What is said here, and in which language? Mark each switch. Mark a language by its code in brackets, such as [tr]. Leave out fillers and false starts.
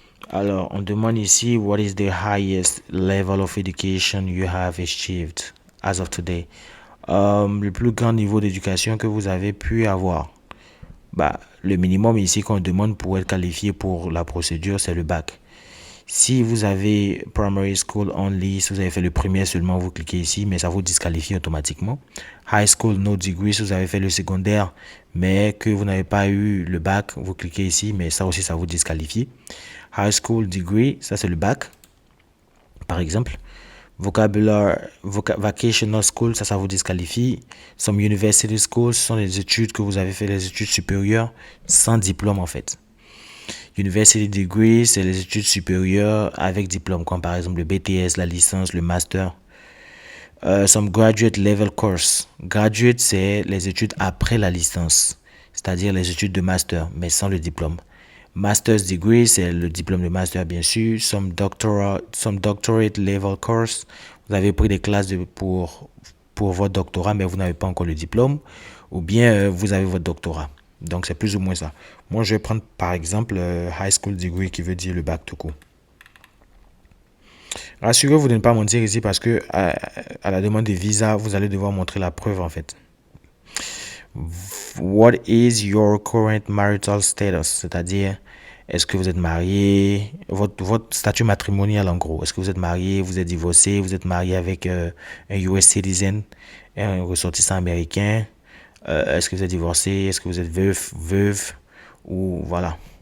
[fr] Alors, on demande ici, [en] what is the highest level of education you have achieved as of today? [fr] Le plus grand niveau d'éducation que vous avez pu avoir. Bah, le minimum ici qu'on demande pour être qualifié pour la procédure, c'est le bac. Si vous avez [en] primary school only, [fr] si vous avez fait le primaire seulement, vous cliquez ici, mais ça vous disqualifie automatiquement. [en] High school no degree, [fr] si vous avez fait le secondaire, mais que vous n'avez pas eu le bac, vous cliquez ici, mais ça aussi, ça vous disqualifie. [en] High school degree, [fr] ça c'est le bac, par exemple. [en] Vocational school, [fr] ça vous disqualifie. [en] Some university schools, [fr] ce sont les études que vous avez fait, les études supérieures, sans diplôme en fait. [en] University degree, [fr] c'est les études supérieures avec diplôme, comme par exemple le BTS, la licence, le master. [en] Some graduate level course. [fr] Graduate, c'est les études après la licence, c'est-à-dire les études de master, mais sans le diplôme. [en] Master's degree, [fr] c'est le diplôme de master, bien sûr. [en] Some doctorate level course. [fr] Vous avez pris des classes pour votre doctorat, mais vous n'avez pas encore le diplôme. Ou bien vous avez votre doctorat. Donc, c'est plus ou moins ça. Moi, je vais prendre, par exemple, [en] high school degree, [fr] qui veut dire le bac tout court. Rassurez-vous de ne pas mentir ici parce que à la demande de visa, vous allez devoir montrer la preuve, en fait. [en] What is your current marital status? [fr] C'est-à-dire, est-ce que vous êtes marié? Votre statut matrimonial, en gros. Est-ce que vous êtes marié? Vous êtes divorcé? Vous êtes marié avec un US citizen, un ressortissant américain? Est-ce que vous êtes divorcé? Est-ce que vous êtes veuve? Ou voilà.